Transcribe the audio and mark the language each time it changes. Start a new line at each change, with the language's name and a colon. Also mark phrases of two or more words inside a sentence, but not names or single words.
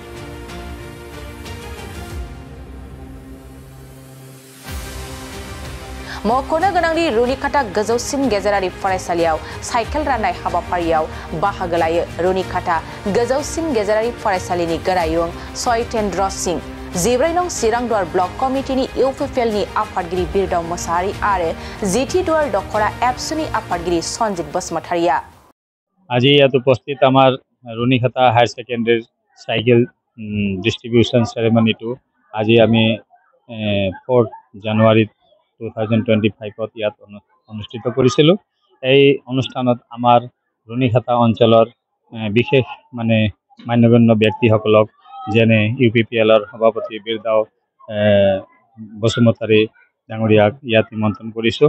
Bodo: मख'नो गोनांदि रुनिकाटा गोजौसिन गेजेरारि फरायसालियाव साइकेल राननाय हाबाफारियाव बाहागो लायो रुनिकाटा गोजौसिन गेजेरारि फरायसालिनि गोरायुं सयतेन्द्र सिंह, 14 नं चिरांदुवार ब्लक कमिटिनि इउपिपिएलनि आफादगिरि बिरदाव मोसाहारि आरो 10 दुवार दखरा एबसुनि आफादगिरि सन्जित बसुमतारिया।
Assamese: आज ইয়াত উপস্থিত আমার রুনিকাটা
English: higher secondary cycle distribution
Assamese: সেরেমনিটো আজি আমি 4 জানুয়ারি 2025 ইয়াত অনুষ্ঠিত কৰিছিলো। এই অনুষ্ঠানত আমাৰ রুনিকাটা অঞ্চলৰ বিশেষ মানে মান্যগণ্য ব্যক্তিসকলক যেনে ইউপিপিএলৰ সভাপতি বিৰদাও বসুমতাৰী ডাঙৰীয়াক ইয়াত নিমন্ত্ৰণ কৰিছো।